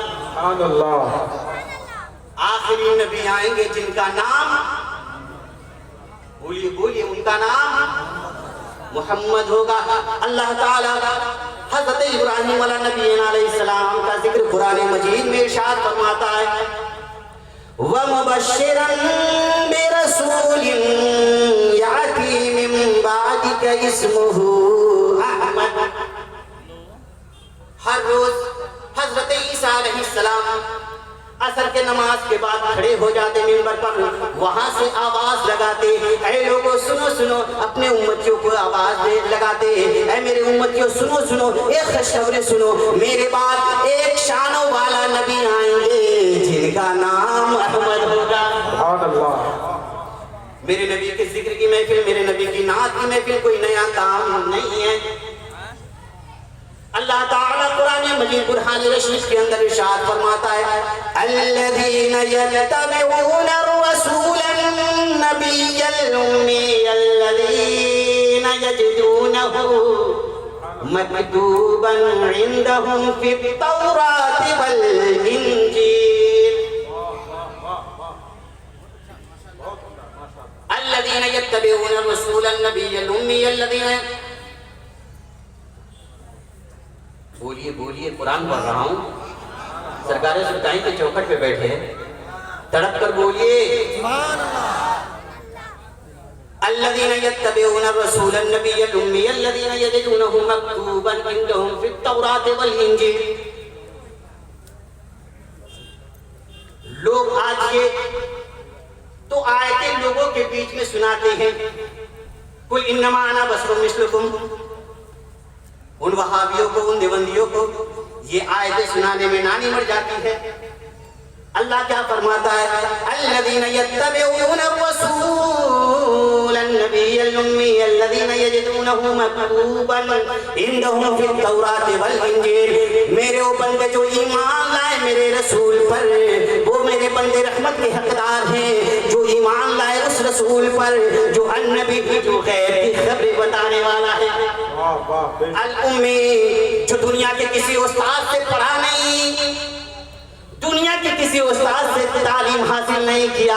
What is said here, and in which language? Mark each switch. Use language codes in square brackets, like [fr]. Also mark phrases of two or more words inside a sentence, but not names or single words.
[hi] आखिरी नबी आएंगे जिनका नाम, बोलिए बोलिए, उनका नाम मोहम्मद होगा। अल्लाह ताला हज़रत इब्राहीम अलैहिस्सलाम का जिक्र कुरान मजीद में इरशाद फरमाता है, [ar] ومبشرا برسول يأتي من بعدك اسمه أحمد. [hi] हर रोज हज़रत ईसा अलैहिस्सलाम असर के नमाज के बाद खड़े हो जाते मिंबर पर, वहां से आवाज लगाते, ऐ लोगों सुनो सुनो, अपने उम्मतियों को आवाज लगाते, ऐ मेरे उम्मतियों सुनो सुनो, एक खुशखबरी सुनो, मेरे बाद एक शानों वाला नबी आएंगे जिनका नाम अहमद होगा। मेरे नबी के जिक्र की महफिल, मेरे नबी की नात की महफिल कोई नया काम नहीं है। अल्लाह ताला कुरान मजीद बुरहान रशीद के अंदर इरशाद फरमाता है, [ar] الذين يتبعون الرسول النبي الأمي الذين يجدونه مكتوبا عندهم في التوراة والإنجيل. الذين يتبعون الرسول النبي الأمي الذين, [hi] बोलिए बोलिए, कुरान पढ़ रहा हूँ, सरकारें सुल्तानी के चौखट पे बैठे हैं, तड़प कर बोलिए। [ar] الذين يتبعون الرسول النبي الأمي الذين يجدونه مكتوبا عندهم في التوراة والإنجيل. [hi] लोग आज के तो आयतें लोगों के बीच में सुनाते हैं, [ar] قل إنما أنا بشر مثلكم. [hi] उन वहाबियों को, उन देवंदियों को ये आयतें सुनाने में नानी मर जाती है। अल्लाह क्या फरमाता है, [ar] الذين يتبعون الرسول النبي الأمي الذين يجدونه مكتوبا عندهم في التوراة والإنجيل. [hi] मेरे वो बंदे जो ईमान लाए मेरे रसूल पर, वो मेरे बंदे रहमत के हकदार हैं, जो ईमान लाए उस रसूल पर जो अन्नबी, जो गैर की खबरें बताने वाला है। [ar] الأمي, [hi] जो दुनिया के किसी उस्ताद से पढ़ा नहीं, दुनिया के किसी उस्ताद से तालीम हासिल नहीं किया।